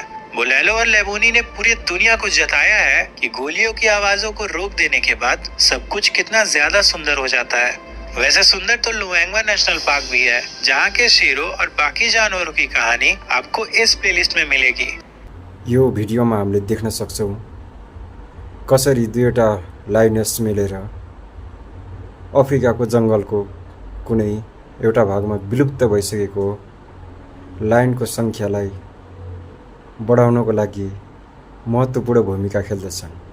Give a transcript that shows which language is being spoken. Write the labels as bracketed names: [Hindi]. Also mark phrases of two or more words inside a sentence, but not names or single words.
[Hindi] बुलैलो और लेबोनी ने पूरी दुनिया को जताया है कि गोलियों की आवाजों को रोक देने के बाद सब कुछ कितना ज्यादा सुंदर हो जाता है। वैसे सुंदर तो लुएंगवा नेशनल पार्क भी है, जहाँ के शेरों और बाकी जानवरों की कहानी आपको इस प्लेलिस्ट में मिलेगी। [Nepali] यो भिडियोमा हामीले देख्न सक्छौं कसरी दुईवटा लायनेस मिलेर अफ्रिकाको जङ्गलको कुनै एउटा भागमा विलुप्त भइसकेको लायनको संख्यालाई बढाउनको लागि महत्त्वपूर्ण भूमिका खेल्दछन्।